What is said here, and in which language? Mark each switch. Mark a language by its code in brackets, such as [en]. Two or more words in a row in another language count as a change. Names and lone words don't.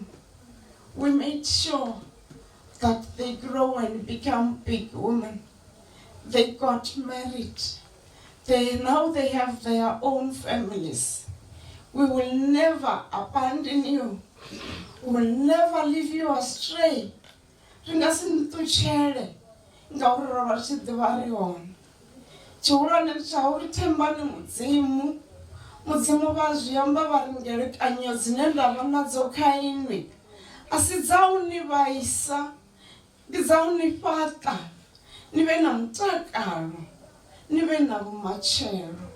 [en] We made sure that they grow and become big women. They got married. Now they have their own families. We will never abandon you. We will never leave you astray. [ve] Mudzimu vha zwiamba vha ri ngelekanyo dzine ndavha nadzo kha inwi asi dza u ni vhaisa, ndi dza u ni fhaṱa ni vhe na mutakalo, ni vhe na vhumatshelo.